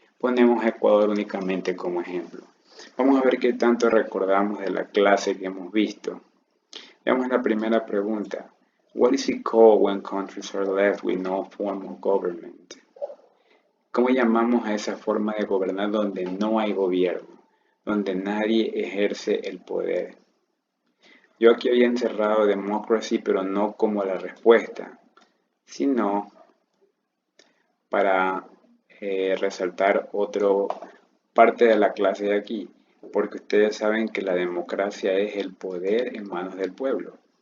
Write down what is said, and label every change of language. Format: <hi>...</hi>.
<es>Ponemos a Ecuador únicamente como ejemplo. Vamos a ver qué tanto recordamos de la clase que hemos visto. Veamos la primera pregunta.</es> <en>What is it called when countries are left with no form of government?</en> <es>¿Cómo llamamos a esa forma de gobernar donde no hay gobierno, donde nadie ejerce el poder? Yo aquí había encerrado democracy, pero no como la respuesta, sino para resaltar otra parte de la clase de aquí, porque ustedes saben que la democracia es el poder en manos del pueblo.</es>